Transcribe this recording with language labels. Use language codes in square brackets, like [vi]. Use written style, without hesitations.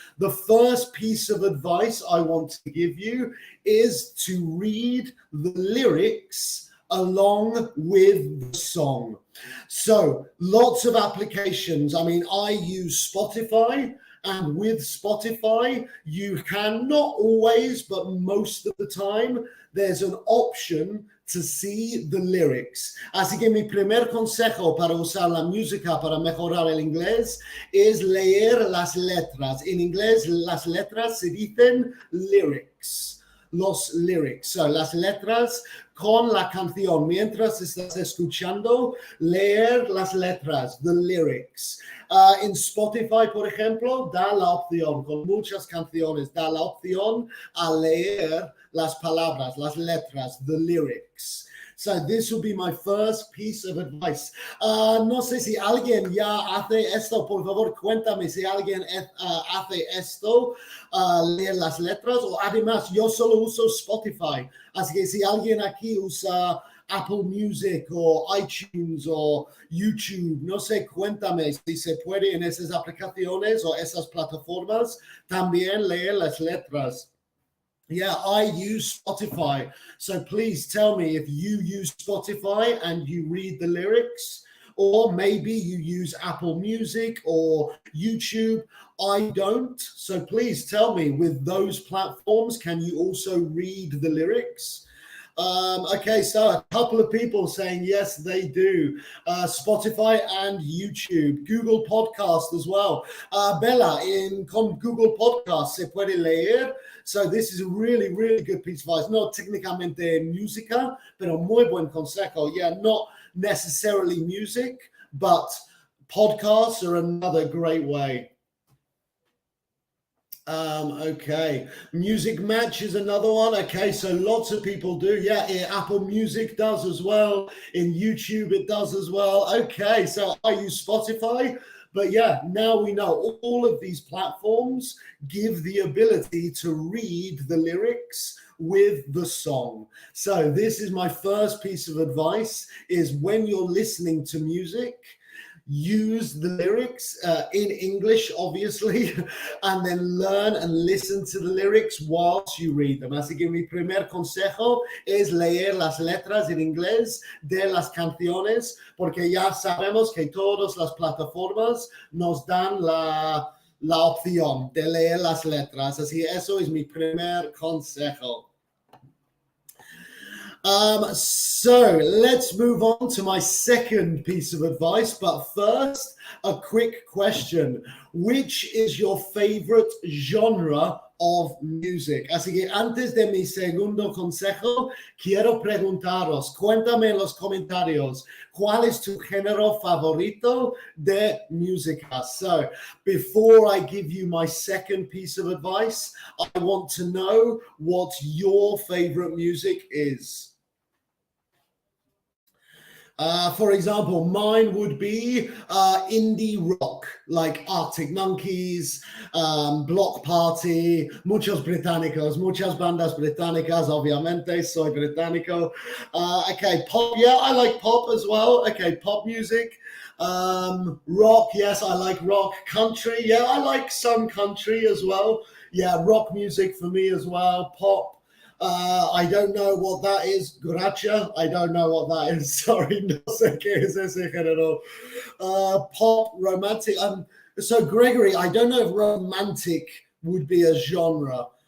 [en] The first piece of advice I want to give you is to read the lyrics along with the song. So lots of applications. I mean, I use Spotify And with Spotify, you can, not always, but most of the time, there's an option to see the lyrics. [es] Así que mi primer consejo para usar la música para mejorar el inglés es leer las letras. En inglés, las letras se dicen lyrics. Los lyrics. So, las letras con la canción. Mientras estás escuchando, leer las letras, [en] the lyrics. [es] En Spotify, por ejemplo, da la opción, con muchas canciones, da la opción a leer las palabras, las letras, [en] the lyrics. So this will be my first piece of advice. [es] No sé si alguien ya hace esto. Por favor, cuéntame si alguien hace esto, leer las letras. O además, yo solo uso Spotify. Así que si alguien aquí usa Apple Music o iTunes o YouTube, no sé, cuéntame si se puede en esas aplicaciones o esas plataformas también leer las letras. [en] Yeah, I use Spotify. So please tell me if you use Spotify and you read the lyrics, or maybe you use Apple Music or YouTube. I don't. So please tell me, with those platforms, can you also read the lyrics? Okay, so a couple of people saying yes, they do. Spotify and YouTube, Google Podcast as well. [es] Bella, in Google Podcast se puede leer. [en] So this is a really, really good piece of advice. [es] Not técnicamente música, pero muy buen consejo. [en] Yeah, not necessarily music, but podcasts are another great way. Okay, Music Match is another one. Okay, so lots of people do. Yeah, Apple Music does as well. In YouTube, it does as well. Okay, so I use Spotify. But yeah, now we know all of these platforms give the ability to read the lyrics with the song. So this is my first piece of advice, is when you're listening to music, use the lyrics in English, obviously, and then learn and listen to the lyrics whilst you read them. [es] Así que mi primer consejo es leer las letras en inglés de las canciones, porque ya sabemos que todas las plataformas nos dan la opción de leer las letras. Así que eso es mi primer consejo. [en] So let's move on to my second piece of advice. But first, a quick question. Which is your favorite genre of music? [es] Así que antes de mi segundo consejo, quiero preguntaros, cuéntame en los comentarios, ¿cuál es tu género favorito de música? [en] So before I give you my second piece of advice, I want to know what your favorite music is. For example, mine would be indie rock, like Arctic Monkeys, Block Party, [es] muchas bandas británicas, obviamente, soy británico. [en] Okay, pop, yeah, I like pop as well. Okay, pop music. Rock, yes, I like rock. Country, yeah, I like some country as well. Yeah, rock music for me as well. Pop. I don't know what that is. Gracia, I don't know what that is. [es] Sorry, no sé qué es ese género. [en] Pop, romantic. So Gregory, I don't know if romantic would be a genre.